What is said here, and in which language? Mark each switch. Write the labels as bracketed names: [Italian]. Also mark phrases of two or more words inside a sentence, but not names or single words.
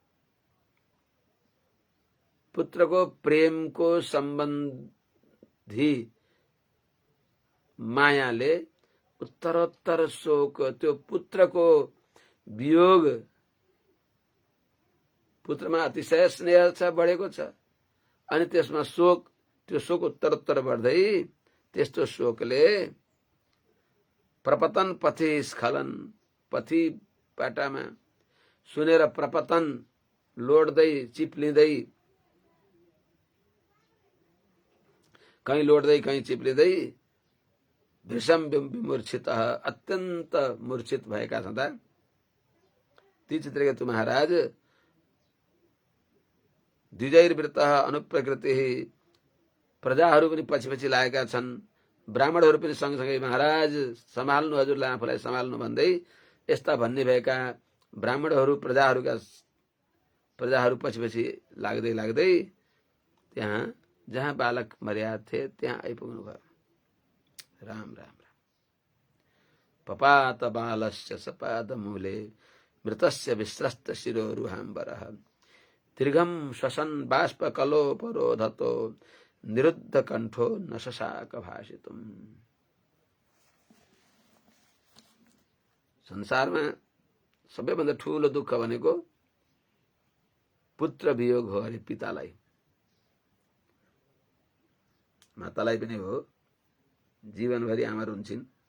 [Nepali] पुत्रको प्रेमको सम्बन्धी मायाले उत्तरोत्तर शोक, त्यो पुत्रको वियोग, पुत्रमा अतिशय स्नेह छ, बढेको छ, अनि त्यसमा शोक, त्यो शोक उत्तरोत्तर बढ्दै, त्यस्तो शोकले [Sanskrit] प्रपतन पथि स्खलन, [Nepali] पथि बाटामा सुनेर प्रपतन, लोड्दै चिप्लिँदै, कहीँ लोड्दै कहीँ चिप्लिँदै, [Sanskrit] भृशम विमूर्छित, [Nepali] अत्यन्त मूर्छित भएका छँदा ती चित्रकेतु महाराज [Sanskrit] द्विजैर्वृत अनुप्रकृति, [Nepali] प्रजाहरू पनि पछि पछि लागेका छन्, ब्राह्मणहरू पनि सँगसँगै महाराज सम्हाल्नु, हजुरलाई आफूलाई सम्हाल्नु भन्दै यस्ता भन्ने भएका ब्राह्मणहरू, प्रजाहरू पछि पछि लाग्दै लाग्दै त्यहाँ जहाँ बालक मर्या थिए त्यहाँ आइपुग्नु भयो। राम राम राम। [Sanskrit] पपात बालस्य सपाद मूले मृतस्य विस्रस्त शिरोरुहाम्बरः, दीर्घम श्वसन बाष्प कलोपरोधतो निरुद्ध कंठो न शशाक भाषितुम। [Nepali] संसारमा सबैभन्दा ठूलो दुःख भनेको पुत्र वियोग हो अरे पितालाई, मातालाई पनि हो, जीवनभरि आमा रुन्छिन्।